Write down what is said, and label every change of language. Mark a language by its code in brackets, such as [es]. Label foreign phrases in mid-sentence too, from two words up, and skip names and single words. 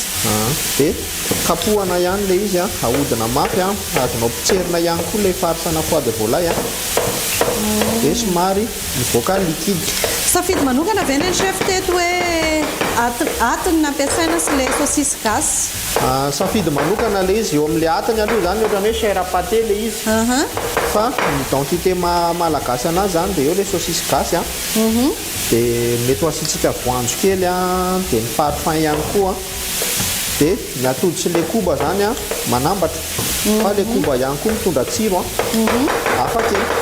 [mg] dia kapohana ihany le izy a ahodina mafy a azonao pitserina ihany koa lay farsana [fr] foie de volaille [mg] a dia somary mivoaka liquide safidy manokana ve ny chef teto hoe atiny nampiasaina sy le saucisse gasy safidy manokana le izy eo amin'le atiny aloha zany ohatrany hoe [fr] chair à pâté [mg] le izy fa ny identité malagasy anazy zany dia eo le saucisse gasy a dia mety ho asitsika voanjo kely a dia ny parfum ihany koa dia ny atody sy le koba zany a manambatra fa le koba ihany koa mitondra tsiro a hafa kely